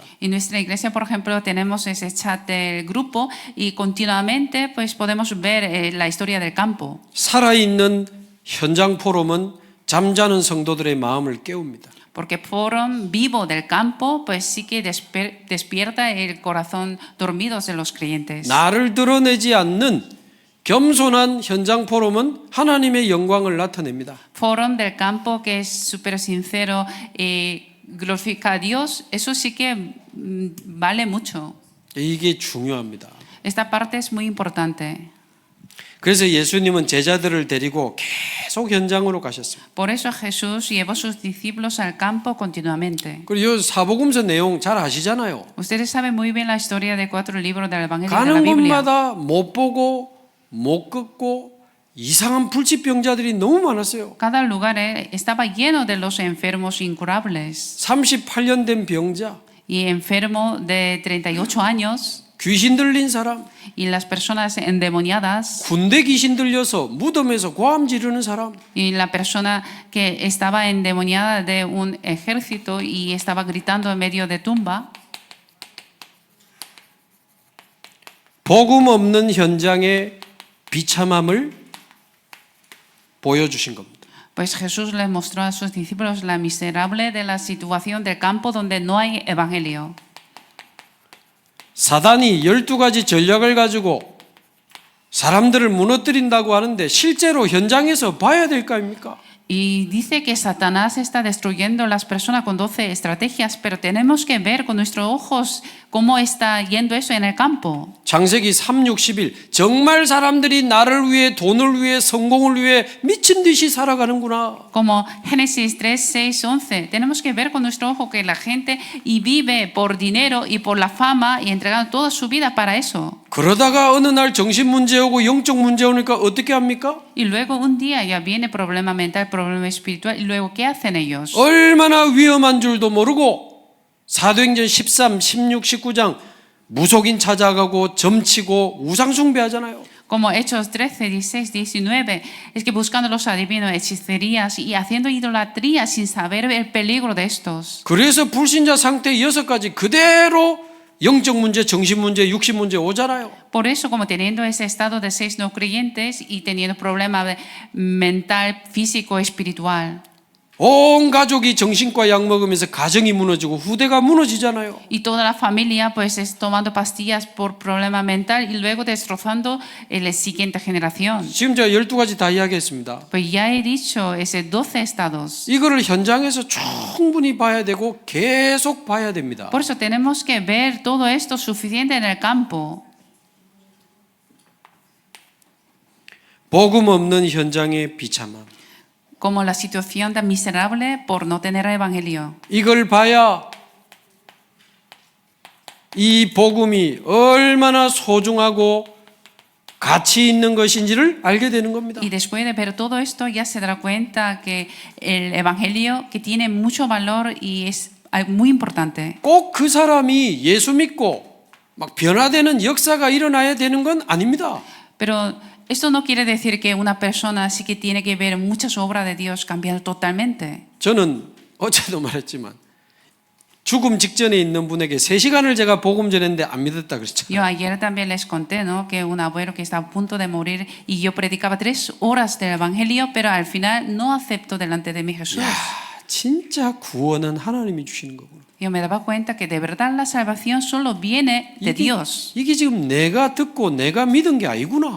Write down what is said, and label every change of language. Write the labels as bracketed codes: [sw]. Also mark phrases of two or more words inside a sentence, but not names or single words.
[es] En nuestra iglesia, por ejemplo, tenemos ese chat del grupo y continuamente pues podemos ver la historia del campo. [ko] 살아있는 현장 포럼은 잠자는 성도들의 마음을 깨웁니다. [es] Porque forum vivo del campo pues sí que despierta el corazón dormidos de los creyentes. [ko] 나를 드러내지 않는 겸손한 현장 포럼은 하나님의 영광을 나타냅니다. [es] Forum del campo que es súper sincero glorifica a Dios, eso sí que vale mucho. [ko] 이게 중요합니다. [es] Esta parte es muy importante. [ko] 그래서 예수님은 제자들을 데리고 계속 현장으로 가셨습니다. [es] Por eso Jesús llevó sus discípulos al campo continuamente. [ko] 그리고 이 사복음서 내용 잘 아시잖아요. [es] Ustedes saben muy bien la historia de 4 libros del Evangelio de la [ko] 가는 [es] Biblia. [ko] 곳마다 못 보고 못 걷고 이상한 불치병자들이 너무 많았어요. [es] Cada lugar estaba lleno de los enfermos incurables [ko] 38년 된 병자, [es] y enfermo de 38 años [ko] 귀신 들린 사람, [es] y las personas endemoniadas [ko] 군대 귀신 들려서 무덤에서 고함 지르는 사람, [es] y la persona que estaba endemoniada de un ejército y estaba gritando en medio de tumba. [ko] 복음 없는 현장의 비참함을 보여주신 겁니다. [es] Pues Jesús les mostró a sus discípulos la miserable de la situación del campo donde no hay evangelio. [ko] 사단이 12가지 전략을 가지고 사람들을 무너뜨린다고 하는데 실제로 현장에서 봐야 될 거 아닙니까? [es] Y dice que Satanás está destruyendo a las personas con 12 estrategias, pero tenemos que ver con nuestros ojos ¿Cómo está yendo eso en el campo? [ko] 창세기 3:61 정말 사람들이 나를 위해 돈을 위해 성공을 위해 미친 듯이 살아가는구나. [es] Como Génesis 3, 6, 11. Tenemos que ver con nuestro ojo que la gente y vive por dinero y por la fama y entregando toda su vida para eso. [ko] 그러다가 어느 날 정신 문제 오고 영적 문제 오니까 어떻게 합니까? [es] Y luego un día ya viene problema mental, problema espiritual y luego ¿qué hacen ellos? [ko] 얼마나 위험한 줄도 moru고 사도행전 13, 16, 19장 무속인 찾아가고 점치고 우상 숭배하잖아요. [es] Como Hechos 13, 16, 19, es que buscando los adivinos, hechicerías y haciendo idolatría sin saber el peligro de estos. [ko] 그래서 불신자 상태 6가지 그대로 영적 문제, 정신 문제, 육신 문제 오잖아요. [es] Por eso, como teniendo ese estado de 6 no creyentes y teniendo problema mental, físico, espiritual. [ko] 온 가족이 정신과 약 먹으면서 가정이 무너지고 후대가 무너지잖아요. [es] Y toda la familia pues es tomando pastillas por problema mental y luego destrozando la siguiente generación. [ko] 지금 제가 12가지 다 이야기했습니다. [es] Pues ya he dicho, ese 12 estados. [ko] 이거를 현장에서 충분히 봐야 되고 계속 봐야 됩니다. [es] Por eso tenemos que ver todo esto suficiente en el campo. [ko] 복음 없는 현장의 비참함. [es] Como la situación tan miserable por no tener el evangelio. [ko] 이걸 봐야 이 복음이 얼마나 소중하고 가치 있는 것인지를 알게 되는 겁니다. [es] Y después de ver todo esto ya se dará cuenta que el evangelio que tiene mucho valor y es algo muy importante. [ko] 꼭 그 사람이 예수 믿고 막 변화되는 역사가 일어나야 되는 건 아닙니다. [es] Pero esto no quiere decir que una persona sí que tiene que ver muchas obras de Dios cambiar totalmente. [ko] 저는 어제도 말했지만 죽음 직전에 있는 분에게 3시간을 제가 복음 전했는데 안 믿었다 [es] Yo [ko] 그랬잖아요. [es] ayer también les conté, ¿no? Que un abuelo que está a punto de morir y yo predicaba 3 horas del evangelio, pero al final no aceptó delante de mí Jesús. [ko] 야, 진짜 구원은 하나님이 주시는 거구나. [es] Yo me daba cuenta que de verdad la salvación solo viene de Dios. [ko] 이게 지금 내가 듣고 내가 믿은 게 아니구나.